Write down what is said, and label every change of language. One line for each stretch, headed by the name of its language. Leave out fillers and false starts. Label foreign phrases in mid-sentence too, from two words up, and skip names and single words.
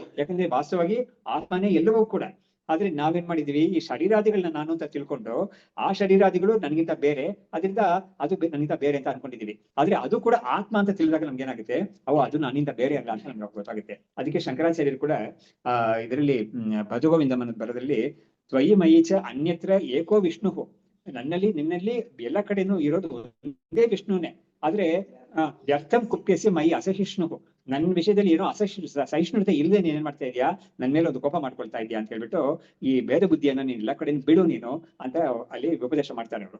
Kannada: ಯಾಕಂದ್ರೆ ವಾಸ್ತವವಾಗಿ ಆತ್ಮನೇ ಎಲ್ಲವೂ ಕೂಡ. ಆದ್ರೆ ನಾವೇನ್ ಮಾಡಿದೀವಿ, ಈ ಶರೀರಾದಿಗಳನ್ನ ನಾನು ಅಂತ ತಿಳ್ಕೊಂಡು ಆ ಶರೀರಾದಿಗಳು ನನಗಿಂತ ಬೇರೆ, ಅದರಿಂದ ಅದು ನನಗಿಂತ ಬೇರೆ ಅಂತ ಅನ್ಕೊಂಡಿದೀವಿ. ಆದ್ರೆ ಅದು ಕೂಡ ಆತ್ಮ ಅಂತ ತಿಳಿದಾಗ ನಮ್ಗೆ ಏನಾಗುತ್ತೆ, ಅದು ನನ್ನಿಂದ ಬೇರೆ ಅಲ್ಲ ಅಂತ ನಮ್ಗೆ ಗೊತ್ತಾಗುತ್ತೆ. ಅದಕ್ಕೆ ಶಂಕರಾಚಾರ್ಯರು ಕೂಡ ಇದರಲ್ಲಿ ಭಜಗೋವಿಂದಂ ಅನ್ನೋ ಬರದಲ್ಲಿ
Sanskrit: ತ್ವಯಿ ಮಯಿ ಚ ಅನ್ಯತ್ರ ಏಕೋ ವಿಷ್ಣು,
Kannada: ನನ್ನಲ್ಲಿ ನಿನ್ನಲ್ಲಿ ಎಲ್ಲ ಕಡೆನೂ ಇರೋದು ಒಂದೇ ವಿಷ್ಣುನೇ. ಆದ್ರೆ
Sanskrit: ವ್ಯರ್ಥಂ ಕುಪ್ಯಸಿ ಮೈ ಅಸಹಿಷ್ಣು,
Kannada: ನನ್ನ ವಿಷಯದಲ್ಲಿ ಏನೋ ಸಹಿಷ್ಣುತೆ ಇಲ್ಲದೆ ನೀನ್ ಏನ್ ಮಾಡ್ತಾ ಇದೀಯಾ, ನನ್ ಮೇಲೆ ಒಂದು ಕೋಪ ಮಾಡ್ಕೊಳ್ತಾ ಇದೀಯಾ ಅಂತ ಹೇಳ್ಬಿಟ್ಟು ಈ ಭೇದ ಬುದ್ಧಿಯನ್ನ ನೀನ್ ಎಲ್ಲ ಕಡೆ ಬಿಡು ನೀನು ಅಂತ ಅಲ್ಲಿ ಉಪದೇಶ ಮಾಡ್ತಾರೆ ಅವರು.